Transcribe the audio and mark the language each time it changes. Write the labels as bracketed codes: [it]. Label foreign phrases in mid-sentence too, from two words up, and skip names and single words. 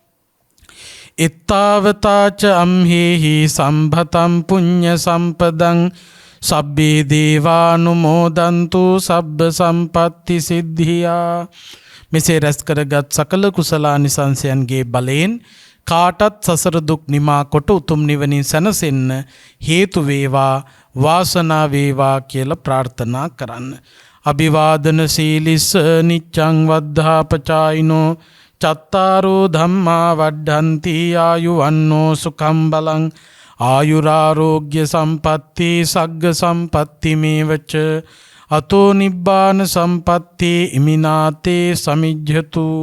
[pi] ඉත්තාවතාච අම්හෙහි සම්භතං පුඤ්ඤ සම්පදං සබ්බේ දේවානුමෝදන්තු සබ්බ සම්පත්ති සිද්ධියා. [si] මෙසේ රැස් කරගත් සකල කුසලානිසංසයන්ගේ බලයෙන් කාටත් සසර දුක් නිමා කොට උතුම් නිවනින් සැනසෙන්න හේතු වේවා වාසනාව වේවා කියලා ප්‍රාර්ථනා කරන්න. [pi] අභිවාදන සීලිස්ස නිච්ඡං වද්ධාපචායිනෝ චත්තාරෝ ධම්මා වඩ්ඩන්ති ආයුවන්නෝ සුඛං බලං ආයුරාරෝග්‍ය සම්පatti සග්ග සම්පatti මේවච අතෝ නිබ්බාන සම්පatti ඉමිනාතේ සමිජ්ජතු.